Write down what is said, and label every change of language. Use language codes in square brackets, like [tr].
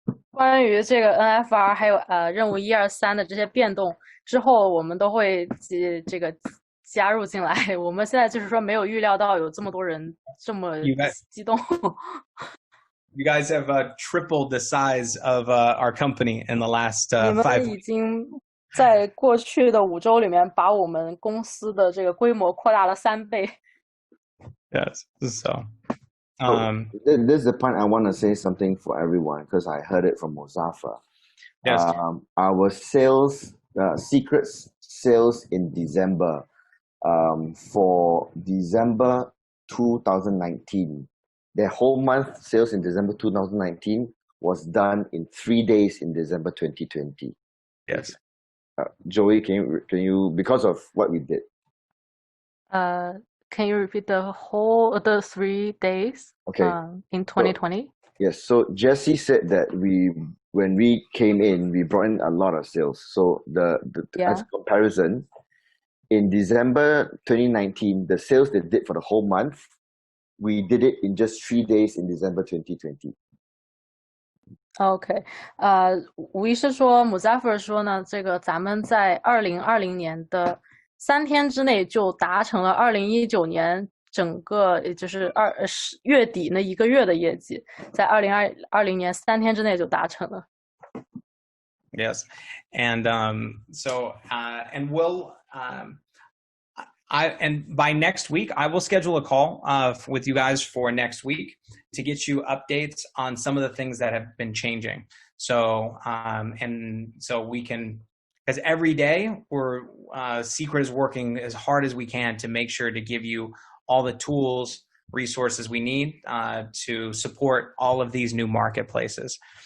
[zh] 关于这个 NFR 还有任务1、2、3的这些变动之后，我们都会加入进来。我们现在就是说没有预料到有这么多人这么激动。 [en] You guys have tripled the size of our company in the last 5 weeks. [zh] 你们已经在过去的5周里面把我们公司的这个规模扩大了3倍。 [en] Yes, so. This is the point I want to say something for everyone because I heard it from Muzaffar. Yes. Our sales, Seacret sales in December, for December 2019, the whole month sales in December 2019 was done in 3 days in December 2020. Yes. Joey, can you because of what we did? Can you repeat the 3 days? Okay. In 2020? Yes. So Jesse said that when we came in, we brought in a lot of sales. So as comparison, in December 2019, the sales they did for the whole month, we did it in just 3 days in December 2020. [zh] OK， 吴医师说 ，Muzaffar 说呢，这个咱们在2020年的3天之内就达成了2019年整个也就是月底那1个月的业绩，在2020年3天之内就达成了。 [en] Yes, and so and we'll and by next week I will schedule a call with you guys for next week to get you updates on some of the things that have been changing. So and so we can, because every day we're Seacret is working as hard as we can to make sure to give you all the tools, resources we need to support all of these new marketplaces.